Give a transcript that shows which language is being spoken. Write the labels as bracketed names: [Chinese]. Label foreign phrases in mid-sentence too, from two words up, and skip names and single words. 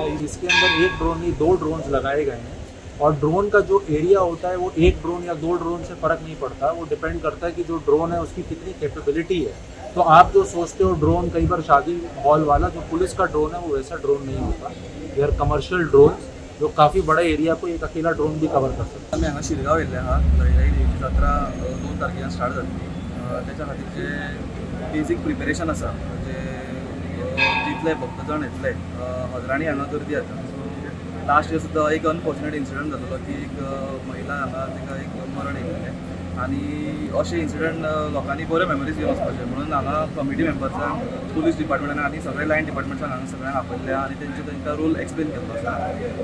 [Hindi] इसके अंदर एक ड्रोन नहीं, 2 ड्रोन्स लगाए गए हैं और ड्रोन का जो एरिया होता है वो 1 ड्रोन या 2 ड्रोन से फ़र्क नहीं पड़ता। वो डिपेंड करता है कि जो ड्रोन है उसकी कितनी कैपेबिलिटी है। तो आप जो सोचते हो ड्रोन कई बार शादी हॉल वाला जो पुलिस का ड्रोन है वो वैसा ड्रोन नहीं होता। [English] they are commercial drones [Hindi] जो काफ़ी बड़े एरिया को एक अकेला ड्रोन भी कवर कर सकता है। [Konkani] आम्ही हांगा शिरगांव येयल्ले आहा। लयराई देवीची जात्रा 2 तारखेर स्टार्ट जातली। त्याच्या खातीर जे बेजीक प्रिपेरेशन आसा, म्हणजे जितले भक्तजण येतले हजारांनी हांगा गर्दी जाता। [English] last year [Konkani] सुद्दां एक [English] unfortunate incident [Konkani] जाल्लो की एक महिला हांगा तिका एक मरण येयल्लें आनी अशे इन्सिडंट लोकांनी बऱ्यो मेमरीज घेवन वचपाचे म्हणून हांगा कमिटी मेंबर्सांक, पुलीस डिपार्टमेंटान आनी सगळे लायन डिपार्टमेंट्सांक हांगा सगळ्यांक आपयल्या आनी तांकां [English] role explain [Konkani] केल्लो आसा।